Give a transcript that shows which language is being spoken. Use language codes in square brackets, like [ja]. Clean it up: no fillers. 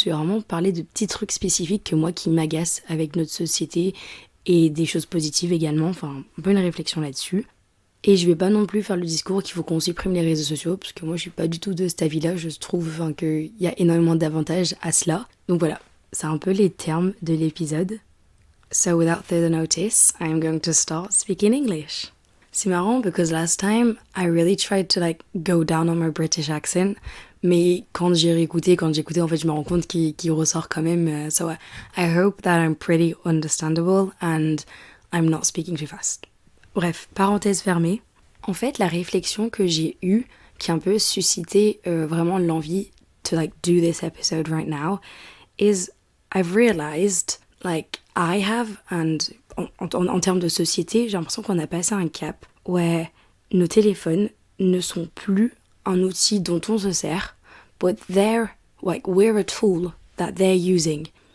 [fr] Je vais vraiment parler de petits trucs spécifiques que moi qui m'agacent avec notre société, et des choses positives également, enfin un peu une réflexion là-dessus. Et je vais pas non plus faire le discours qu'il faut qu'on supprime les réseaux sociaux, parce que moi je suis pas du tout de cet avis-là, je trouve qu'il y a énormément d'avantages à cela. Donc voilà, c'est un peu les termes de l'épisode. [en] So without further notice, I'm going to start speaking English. [fr] C'est marrant [en] because last time I really tried to like go down on my British accent, [fr] mais quand j'écoutais en fait je me rends compte qu'il ressort quand même. [en] So I hope that I'm pretty understandable and I'm not speaking too fast. [fr] Bref, parenthèse fermée. En fait, la réflexion que j'ai eue, qui a un peu suscité vraiment l'envie [en] to like do this episode right now, is I've realized like I have, [fr] and en termes de société, j'ai l'impression qu'on a passé un cap où nos téléphones ne sont plus un outil dont on se sert, [en] but we're a tool that they're using.